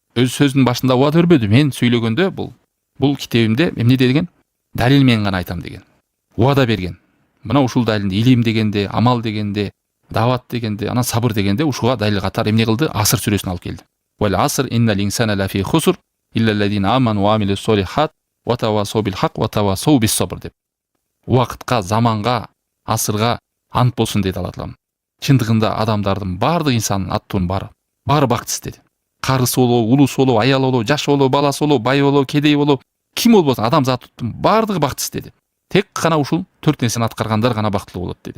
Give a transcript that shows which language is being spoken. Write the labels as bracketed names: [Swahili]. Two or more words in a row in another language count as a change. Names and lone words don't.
[Kyrgyz] өз сөзүнүн башында убада бербеди. Мен сүйлөгөндө бул китебимде эмне деген? Далил менен гана айтам деген. Убада берген. Мына ушул далилди илим дегенде, амал дегенде, дават дегенде, анан сабыр дегенде ушуга далил катары эмне кылды? Аср сүрөсүн алып келди. [Arabic] والعصر إن الإنسان لفي خسر إلا الذين آمنوا وعملوا الصالحات وتواصوا بالحق وتواصوا بالصبر деп. [Kyrgyz] Убакытка, заманга, асырга ант болсун деди Алла Таала. Чындыгында адамдардын баардык инсандын аттуунун баары бактысыз деди. Карысы болобу, улусу болобу, аял болобу, жаш болобу, баласы болобу, бай болобу, кедей болобу, ким болбосун адам заттын баардыгы бактысыз деди. Тек гана ушул 4 нерсени аткаргандар гана бактылуу болот деди.